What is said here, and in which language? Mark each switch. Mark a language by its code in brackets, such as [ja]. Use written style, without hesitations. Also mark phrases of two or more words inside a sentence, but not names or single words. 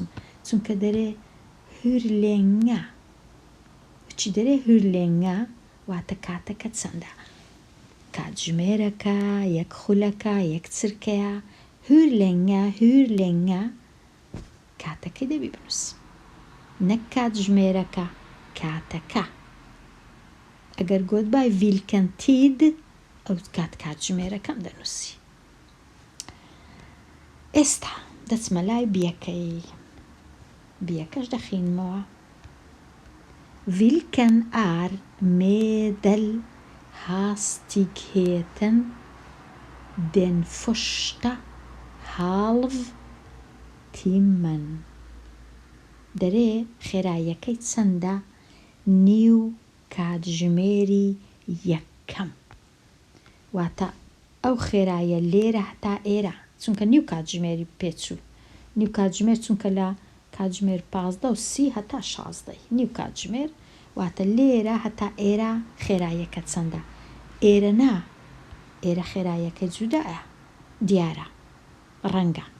[ckb] چونکە دەرێ هورلێنگە چی دەرێ هورلێنگە واتە کاتەکە چەندە کاتژمێرەکە یەک خولەکە یەک چرکەیە هورلێنگە کاتەکەی دەبی بنووسم نەک کاتژمێرەکە کاتەکە ئەگەر گۆتبای [sv] vilken tid [ckb] ئەو کاتژمێرەکەم دەنووسی ئێستا دەچمە لای بیەکەش دەخینمەوە [sv] vilken är medelhastigheten den första halvtimmen دەرێ [ckb] خێراییەکەی چەندە نیو کاتژمێری یەکەم واتە ئەو خێراییە لێرە هەتا ئێرە چونکە نیو کاتژمێری پێچوو نیو کاتژمێر چونکە لە کاتژمێر 15:30 هەتا 16 نیو کاتژمێر واتە لێرە هەتا ئێرە خێراییەکە چەندە ئێرە نا، ئێرە خێراییەکە جودایە، دیارە، ڕەنگە.